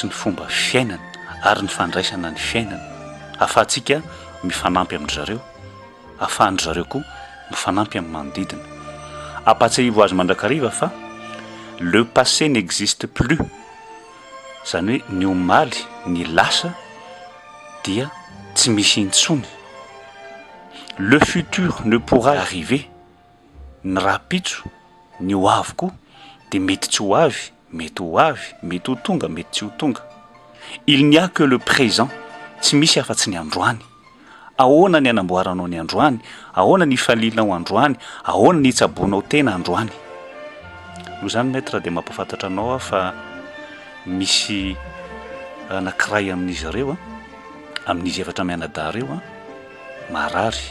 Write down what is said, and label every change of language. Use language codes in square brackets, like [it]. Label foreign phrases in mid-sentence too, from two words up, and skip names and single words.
[mg] ny fomba fiainana ary ny fandraisana ny fiainana ahafahantsika mifanampy amin'ny zareo ahafahan'ny zareo koa mifanampy amin'ny manodidina apatsahivo azy mandrakariva fa [fr] le passé n'existe plus [mg] zany hoe ny omaly ny lasa dia tsy misy intsony. [fr] Le futur ne pourra arriver. [mg] Ny rapitso, ny ho avy koa dia mety tsy ho avy, mety ho avy, mety ho tonga, mety tsy ho tonga. [fr] Il n'y a que le présent, [mg] tsy misy afa-tsy ny androany. Ahoana ny anamboaranao ny androany, ahoana ny ifalilanao androany, ahoana ny itsaboanao tena androany. Noho zany maître dia mampafantatra anao fa misy anankiray amin'izy ireo amin'izy efatra mianadahy ireo marary.